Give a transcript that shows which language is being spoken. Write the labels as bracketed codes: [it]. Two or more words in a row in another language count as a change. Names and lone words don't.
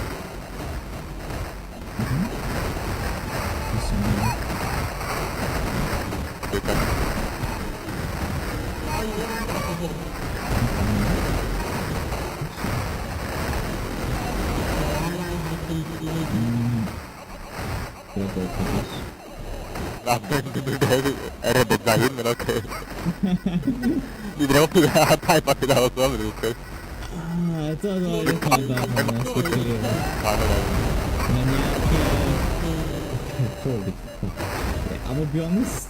[tr] Yeter. [no] Langsam reddet seg inn, men ok. De drev og teipa til deg også, men ok. Jeg tror det var litt av det man spekulerer. Men jeg må [en] be honest.